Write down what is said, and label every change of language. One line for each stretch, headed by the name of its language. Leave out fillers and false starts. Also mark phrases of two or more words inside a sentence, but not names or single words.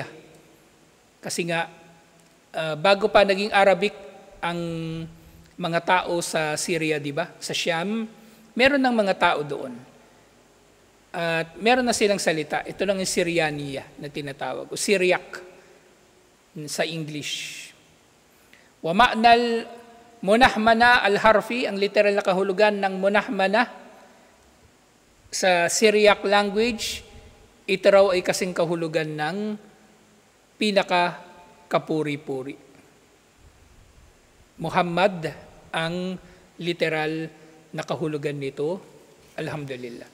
Filipino: Kasi nga, bago pa naging Arabic ang mga tao sa Syria, di ba? Sa Sham, meron ng mga tao doon. At meron na silang salita. Ito lang yung Syrianiya na tinatawag, o Syriac sa English.
Arabic: ومعنى المنحمنا الحرفي,
Filipino: ang literal na kahulugan ng munahmana sa
English: Syriac language,
Filipino: ito raw ay kasing kahulugan ng pinaka-kapuri-puri. Muhammad ang literal na kahulugan nito, alhamdulillah.